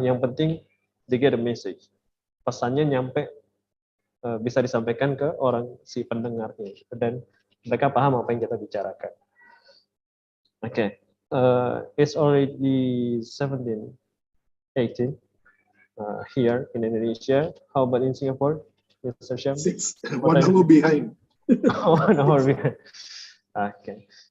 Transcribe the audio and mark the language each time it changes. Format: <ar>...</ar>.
<id>Yang penting</id> <en>they get a message.</en> <id>Pesannya nyampe, bisa disampaikan ke orang si pendengarnya dan mereka paham apa yang kita bicarakan.</id> <en>Okay, it's already 17:18 here in Indonesia. How about in Singapore, Mr. Syam? 1 hour behind. 1 hour behind. Okay.</en>